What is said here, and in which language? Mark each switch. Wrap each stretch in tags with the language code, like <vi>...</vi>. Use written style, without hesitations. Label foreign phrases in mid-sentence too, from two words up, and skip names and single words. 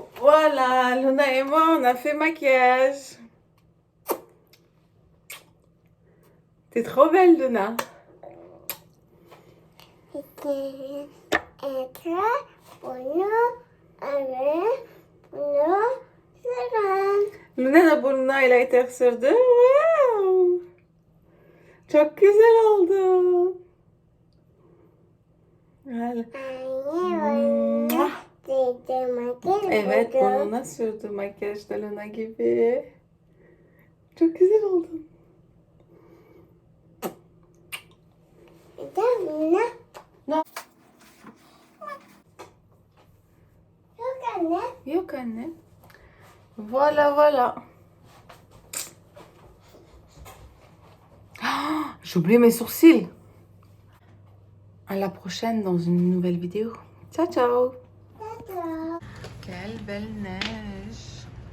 <fr>Voilà, Luna et moi, on a fait maquillage. T'es trop belle, Luna. C'était être pour nous, avec nous, seven.</fr> <tr>Luna da burnuna highlighter sürdü. Wow. Çok güzel oldu. Böyle. Mua. Evet, burnuna sürdü makyajda Luna gibi. Çok güzel oldu. No. Yok anne. Yok anne.</tr> <fr>Voilà, voilà. Ah, j'ai oublié mes sourcils. À la prochaine dans une nouvelle vidéo.</fr> <it>Ciao, ciao.</it> <fr>Tata. Quelle belle neige.</fr>